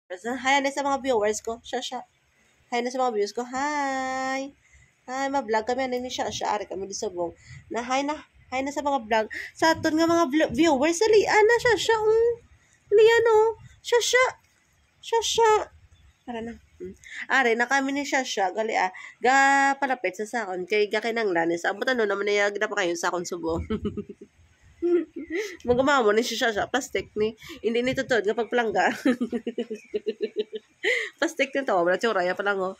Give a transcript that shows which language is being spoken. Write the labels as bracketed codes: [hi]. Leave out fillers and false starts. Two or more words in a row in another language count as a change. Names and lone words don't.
[hil] Hi na sa mga viewers ko. Shasha. Hi na sa mga viewers ko. Hi. Hi, ma-vlog kami. Ano ni Shasha? Ari kami di subong. Na hi na. Hi na sa mga vlog. Sa aton nga mga viewers. Salian na Shasha. Salian o. Shasha. Shasha. Para na. Ari na kami ni Shasha. Gali Ga palapit sa sakon. Kay gakinanglan. Sa abutan no naman na pa kayo sa sakon subong. Magamamo ni Shasha. Plastic ni. Hindi ni tutod nga pagpalangga. Plastic na to, wala tsura, ya pa lang, oh.